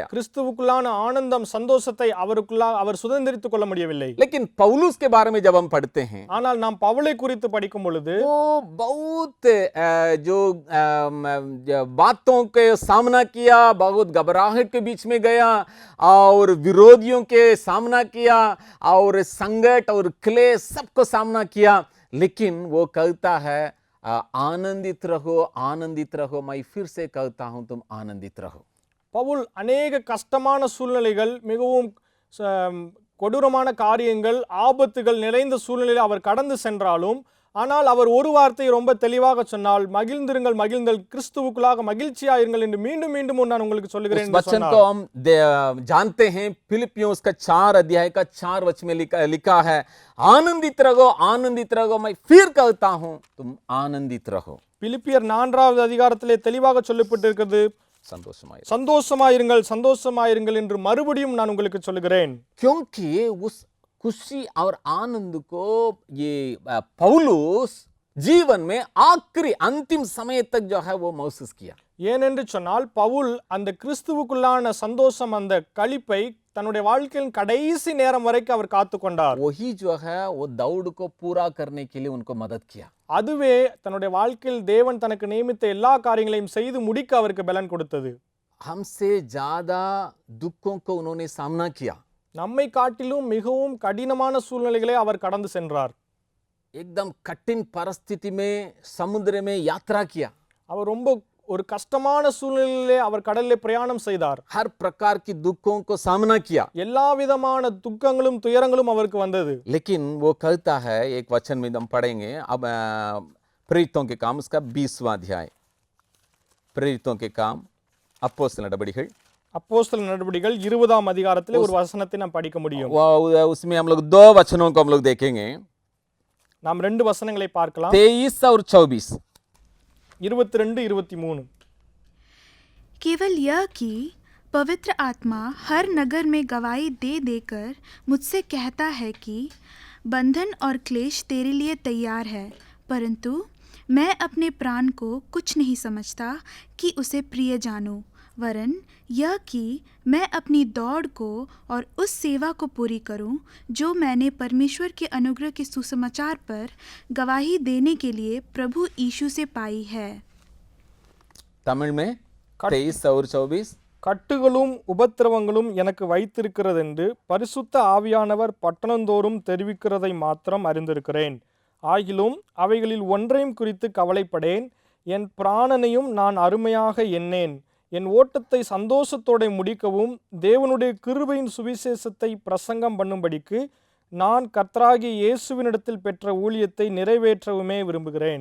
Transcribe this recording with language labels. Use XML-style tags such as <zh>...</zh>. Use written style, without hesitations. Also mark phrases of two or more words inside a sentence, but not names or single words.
<ta>கிறிஸ்துவுக்குள்ளான ஆனந்தம், சந்தோஷத்தை அவருக்குள்ளாக அவர் சுதந்திரித்துக் கொள்ள முடியவில்லை.</ta> <hi>लेकिन पौलुस के बारे में जब हम पढ़ते हैं,</hi> <ta>ஆனால் நாம் பவுலை குறித்து படிக்கும் பொழுது</ta> <hi>वो बहुत जो बातों के सामना किया, बहुत घबराहट के बीच में गया और विरोधियों के सामना किया और संकट और क्लेश सबको सामना किया. लेकिन वो कहता है आनंदित रहो, आनंदित रहो, मैं फिर से कहता हूं तुम आनंदित रहो.</hi> <ta>பவுல் அநேக கஷ்டமான சூழ்நிலைகள், மிகவும் கொடூரமான காரியங்கள், ஆபத்துகள் நிறைந்த சூழ்நிலையில் அவர் கடந்து சென்றாலும், ஆனால் அவர் ஒரு வார்த்தையை ரொம்ப தெளிவாக சொன்னால், மகிழ்ந்திருங்கள், மகிழ்ந்தல், கிறிஸ்துவுக்குள்ளாக மகிழ்ச்சியாயிருங்கள் என்று மீண்டும் மீண்டும் நான் உங்களுக்கு சொல்லுகிறேன்</ta> <hi>उस वचन को हम जानते हैं, फिलिपियों उसका 4 अध्याय का 4 वचन में लिखा है, आनंदित रहो, आनंदित रहो, मैं फिर कहता हूं तुम आनंदित रहो.</hi> <ta>பிலிப்பியர் 4வது அதிகாரத்திலே தெளிவாக சொல்லப்பட்டிருக்கிறது, संतोषमाயிருங்கள். சந்தோஷமாயிருங்கள் சந்தோஷமாயிருங்கள் என்று மறுபடியும் நான் உங்களுக்கு சொல்லுகிறேன்.</ta> <hi>क्योंकि उस खुशी और आनंद को ये पौलुस जीवन में आखिरी अंतिम समय तक जो है वो महसूस किया.</hi> <ta>ஏனென்று சொன்னால் பவுல் அந்த கிறிஸ்துவுக்குள்ளான சந்தோஷம், அந்த களிப்பை தன்னுடைய வாழ்க்கையின் கடைசி நேரம் வரைக்கும் அவர் காத்து கொண்டார்.</ta> <hi>वही जो है वो दौड़ को पूरा करने के लिए उनको मदद किया.</hi> <ta>அதுவே தன்னுடைய வாழ்க்கையில் தேவன் தனக்கு நியமித்த எல்லா காரியங்களையும் செய்து முடிக்க அவருக்கு பலன் கொடுத்தது.</ta> <hi>हमसे ज्यादा दुखों को उन्होंने सामना किया.</hi> <ta>நம்மை காட்டிலும் மிகவும் கடினமான சூழ்நிலைகளை அவர் கடந்து சென்றார்.</ta> <hi>एकदम कठिन परिस्थिति में समुद्र में यात्रा किया.</hi> <ta>அவர் ரொம்ப ஒரு கஷ்டமான சூழ்நிலையிலே அவர் கடலிலே பிரயாணம் செய்தார்.</ta> <hi>हर प्रकार की दुखों को सामना किया.</hi> <ta>எல்லா விதமான துக்கங்களும் துயரங்களும் அவருக்கு வந்தது.</ta> <hi>लेकिन वो कहता है, एक वचन में हम पढ़ेंगे अब प्रेरितों के काम उसका 20वां अध्याय. प्रेरितों के काम அப்போஸ்தலர் நடபடிகள்</hi> <ta>அப்போஸ்தலர் நடபடிகள் 20ஆம் அதிகாரத்திலே ஒரு வசனத்தை நாம் படிக்க முடியும்.</ta> <hi>उसमें हम लोग 2 वचनों को हम लोग देखेंगे.</hi> <ta>நாம் 2 வசனங்களை பார்க்கலாம்.</ta> <hi>23 और 24. 22 23. केवल यह कि पवित्र आत्मा हर नगर में गवाही दे देकर मुझसे कहता है कि बंधन और क्लेश तेरे लिए तैयार है, परंतु मैं अपने प्राण को कुछ नहीं समझता कि उसे प्रिय जानूं, वरन यह कि मैं अपनी दौड़ को और उस सेवा को पूरी करूं जो मैंने परमेश्वर के अनुग्रह के सुसमाचार पर गवाही देने के लिए प्रभु यीशु से पाई है. तमिल में 23 और 24.</hi> <ta>கட்டுகளும் உபத்திரவங்களும் எனக்கு வைத்திருக்கிறதென்று பரிசுத்த ஆவியானவர் பட்டணந்தோறும் தெரிவிக்கிறதை மாத்திரம் அறிந்திருக்கிறேன். ஆகிலும் அவைகளில் ஒன்றையும் குறித்து கவலைப்படேன். என் பிராணனையும் நான் அருமையாக எண்ணேன். என் ஓட்டத்தை சந்தோஷத்தோட முடிக்கவும் தேவனுடைய கிருபையின் சுவிசேஷத்தை பிரசங்கம் பண்ணும்படிக்கு நான் கர்த்தராகிய இயேசுவினிடத்தில் பெற்ற ஊழியத்தை நிறைவேற்றவுமே விரும்புகிறேன்.</ta>